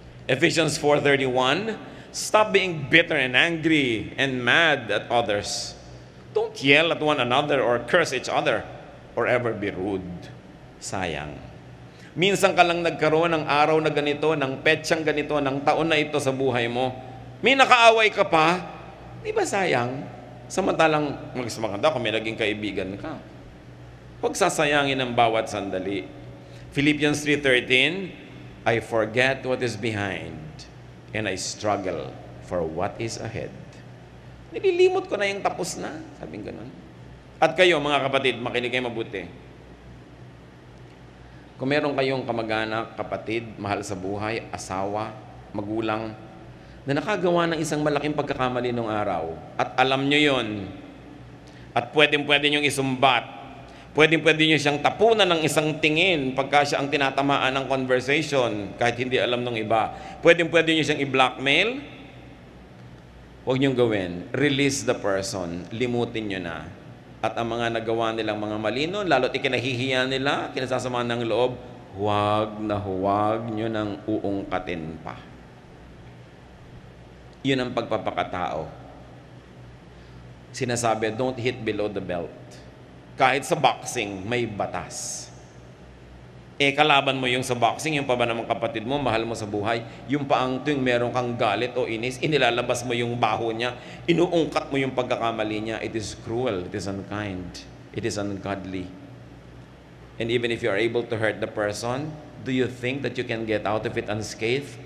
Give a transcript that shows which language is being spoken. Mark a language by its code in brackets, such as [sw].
[en] Ephesians 4:31, stop being bitter and angry and mad at others. Don't yell at one another or curse each other or ever be rude. [tl] Sayang. Minsan ka lang nagkaroon ng araw na ganito, ng petsang ganito, ng taon na ito sa buhay mo. May nakaaway ka pa, di ba sayang? Samantalang maganda kung may naging kaibigan ka. Huwag sasayangin ang bawat sandali. [en] Philippians 3:13, I forget what is behind and I struggle for what is ahead. [tl] Nililimot ko na yung tapos na, sabing ganun. At kayo mga kapatid, makinig kayo mabuti. Kung meron kayong kamag-anak, kapatid, mahal sa buhay, asawa, magulang, na nakagawa ng isang malaking pagkakamali nung araw, at alam nyo yon, at pwedeng-pwede nyo isumbat, pwedeng-pwede nyo siyang tapunan ng isang tingin pagka siya ang tinatamaan ng conversation, kahit hindi alam ng iba, pwedeng-pwede nyo siyang i-blackmail, huwag nyo gawin. [en] Release the person, [tl] limutin nyo na. At ang mga nagawa nilang mga mali noon, lalo't ikinahihiya nila, kinasasama ng loob, huwag nyo nang uungkatin pa. Yun ang pagpapakatao. Sinasabi, [en] don't hit below the belt. [tl] Kahit sa boxing, may batas. Kalaban mo yung sa boxing, yung pa ba namang kapatid mo, mahal mo sa buhay, yung pa ang tuwing meron kang galit o inis, inilalabas mo yung baho niya, inuungkat mo yung pagkakamali niya. [en] It is cruel, it is unkind, it is ungodly. And even if you are able to hurt the person, do you think that you can get out of it unscathed?